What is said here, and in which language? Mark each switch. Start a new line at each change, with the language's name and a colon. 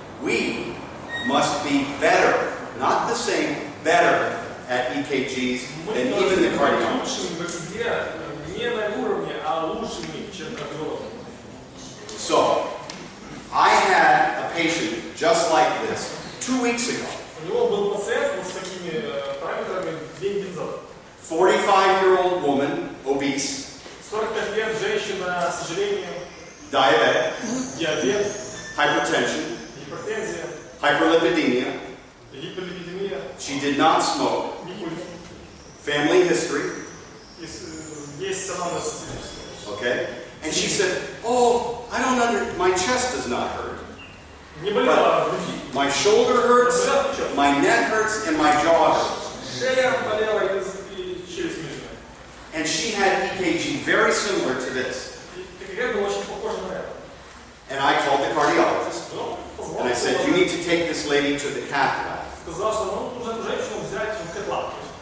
English: We must be better, not the same, better at EKGs than even the cardiologists.
Russian: Лучшими в игре, не на уровне, а лучшими, чем кардиологи.
English: So, I had a patient just like this 2 weeks ago.
Russian: У него был пациент вот с такими параметрами 2 недели назад.
English: 45-year-old woman, obese,
Russian: 45 лет, женщина, к сожалению,
English: diabetic,
Russian: диабет,
English: hypertension,
Russian: гипертензия,
English: hyperlipidemia.
Russian: гиперлипидемия,
English: She did not smoke.
Russian: не курит.
English: Family history,
Russian: Есть анамнез.
English: okay? And she said, "Oh, my chest does not hurt.
Russian: Не болела груди.
English: My shoulder hurts, my neck hurts, and my jaw hurts."
Russian: Шея болела и челюсть нижняя.
English: And she had EKG very similar to this.
Russian: И КГ было очень похоже на это.
English: And I called the cardiologist,
Russian: Ну,
English: and I said, "You need to take this lady to the cath lab."
Russian: сказал, что ну, нужно эту женщину взять в кэтлаб.